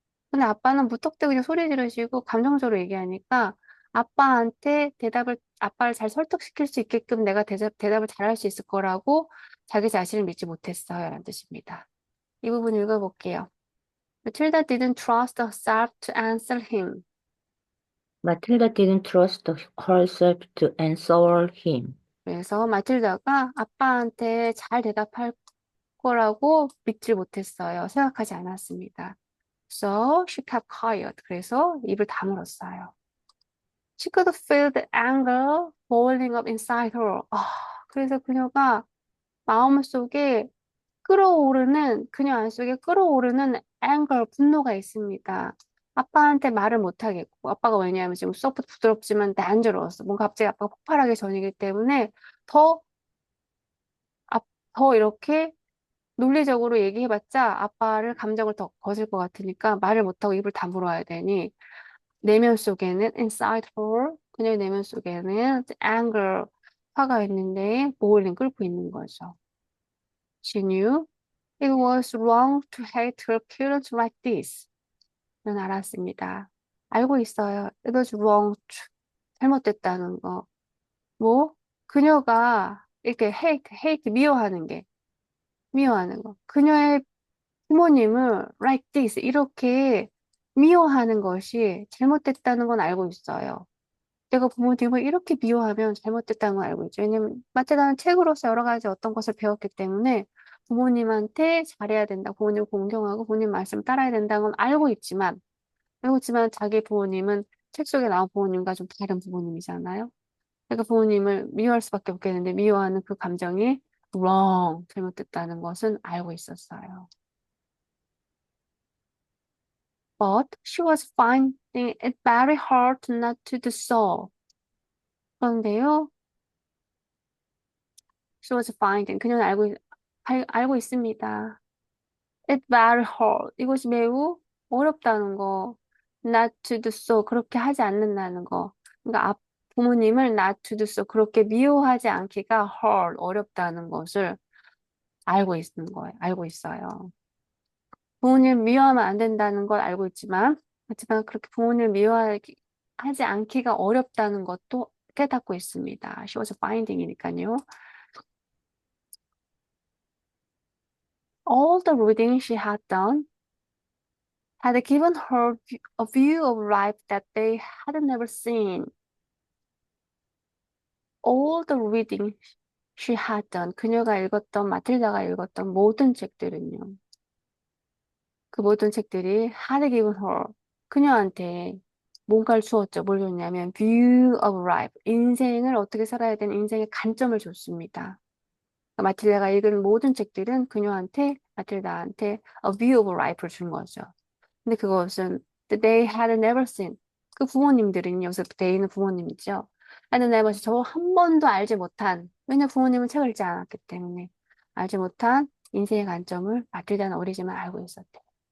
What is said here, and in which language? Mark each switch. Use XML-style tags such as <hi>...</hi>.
<ko>근데 아빠는 무턱대고 그냥 소리 지르시고 감정적으로 얘기하니까 아빠를 잘 설득시킬 수 있게끔 내가 대답을 잘할 수 있을 거라고 자기 자신을 믿지 못했어요. 라는 뜻입니다. 이 부분 읽어볼게요.</ko> <en>Matilda didn't trust herself to answer him. Matilda didn't trust herself to answer him.</en> <ko>그래서 마틸다가 아빠한테 잘 대답할 거라고 믿지 못했어요. 생각하지 않았습니다.</ko> <en>So she kept quiet.</en> <ko>그래서 입을 다물었어요.</ko> <en>She could feel the anger boiling up inside her.</en> <ko>그래서 그녀가 마음속에 그녀 안속에 끓어오르는 anger, 분노가 있습니다. 아빠한테 말을 못하겠고, 아빠가 왜냐하면 지금 소프트 부드럽지만 단gerous. 뭔가 갑자기 아빠가 폭발하기 전이기 때문에 더, 더 이렇게 논리적으로 얘기해봤자 아빠를 감정을 더 거슬 것 같으니까 말을 못하고 입을 다물어야 되니, 내면 속에는</ko> <en>inside her,</en> <ko>그녀의 내면 속에는 anger, 화가 있는데 boiling 끓고 있는 거죠.</ko> <en>She knew it was wrong to hate her parents like this.</en> <ko>는 알았습니다. 알고 있어요.</ko> <en>It was wrong to,</en> <ko>잘못됐다는 거. 뭐, 그녀가 이렇게 미워하는 거. 그녀의 부모님을</ko> <en>like this,</en> <ko>이렇게 미워하는 것이 잘못됐다는 건 알고 있어요. 내가 부모님을 이렇게 미워하면 잘못됐다는 걸 알고 있죠. 왜냐면 마테다는 책으로서 여러 가지 어떤 것을 배웠기 때문에 부모님한테 잘해야 된다. 부모님을 공경하고 부모님 말씀 따라야 된다는 건 알고 있지만 자기 부모님은 책 속에 나온 부모님과 좀 다른 부모님이잖아요. 그러니까 부모님을 미워할 수밖에 없겠는데 미워하는 그 감정이 wrong, 잘못됐다는 것은 알고 있었어요.</ko> <en>But she was finding it very hard not to do so.</en> <ko>그런데요,</ko> <en>she was finding,</en> <ko>그녀는 알고 있습니다.</ko> <en>It's very hard.</en> <ko>이것이 매우 어렵다는 거.</ko> <en>Not to do so.</en> <ko>그렇게 하지 않는다는 거. 그러니까 부모님을</ko> <en>not to do so.</en> <ko>그렇게 미워하지 않기가 hard. 어렵다는 것을 알고 있어요. 부모님을 미워하면 안 된다는 걸 알고 하지만 그렇게 부모님을 미워하지 않기가 어렵다는 것도 깨닫고 있습니다.</ko> <en>She was finding</en> <ko>이니까요.</ko> <en>All the reading she had done had given her a view of life that they had never seen. All the reading she had done.</en> <ko>마틸다가 읽었던 모든 책들은요. 그 모든 책들이</ko> <en>had given her.</en> <ko>그녀한테 뭔가를 주었죠. 뭘 줬냐면</ko> <en>view of life.</en> <ko>인생을 어떻게 살아야 되는 인생의 관점을 줬습니다. 마틸다가 읽은 모든 책들은 마틸다한테</ko> <en>a view of life</en> <ko>를 준 거죠. 근데 그것은</ko> <en>they had never seen.</en> <ko>그 부모님들은요. 여기서 they는 부모님이죠.</ko> <en>had never seen.</en> <ko>저 한 번도 알지 못한. 왜냐 부모님은 책을 읽지 않았기 때문에 알지 못한 인생의 관점을 마틸다는 어리지만 알고 있었대요.</ko>